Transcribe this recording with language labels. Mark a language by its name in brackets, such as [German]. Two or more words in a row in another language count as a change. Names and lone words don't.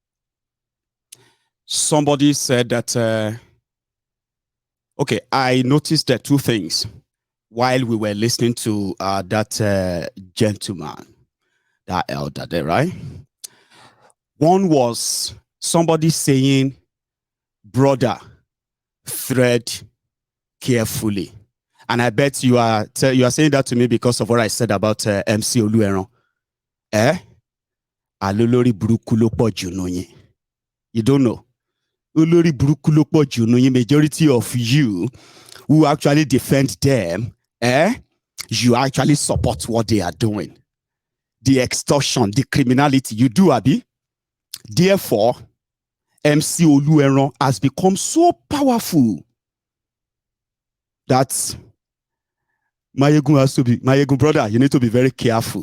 [English] Somebody said that, okay, I noticed that two things while we were listening to that gentleman, that elder there, right? One was somebody saying, brother, thread carefully. And I bet you are saying that to me because of what I said about MC Oluomo. [Yoruba] Alolori buruku lo poju no yin. [English] You don't know. [Yoruba] Olori buruku lo poju no yin. [English] Majority of you who actually defend them, you actually support what they are doing. The extortion, the criminality, you do, Abi. Therefore, MC Oluomo has become so powerful that Mayegun has to be, Mayegun brother, you need to be very careful.